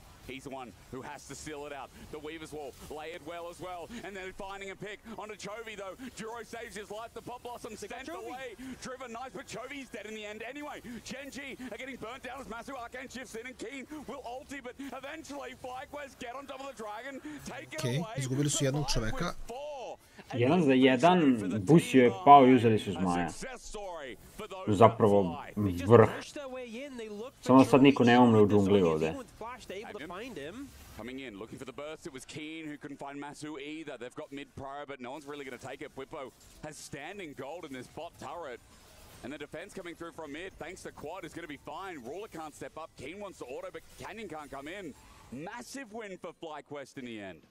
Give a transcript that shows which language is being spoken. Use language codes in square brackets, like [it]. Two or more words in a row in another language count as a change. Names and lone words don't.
[en] He's the one who has to seal it out. The Weaver's Wall, layered well as well. And then finding a pick onto Chovy, though. Duro saves his life. The Pop Blossom sent away. Driven nice, but Chovy's dead in the end anyway. GenG are getting burnt down as Masu Arcane shifts in, and Keen will ulti, but eventually Flyquest get on top of the Dragon, take it away. [sr] Izgubili su jednog čoveka. 1 za 1, Busio je pao i uzeli su Zmaja. Zapravo vrh. Samo sad niko ne umre u džungli ovdje. [en] Coming in, looking for the burst. It was Keen who couldn't find Masu either. They've got mid-pro, but no one's really going to take it. Bwipo has standing gold in this bot turret. And the defense coming through from mid, thanks to Quad, is going to be fine. Ruler can't step up. Keen wants to auto, but Canyon can't come in. Massive win for Flyquest in the end.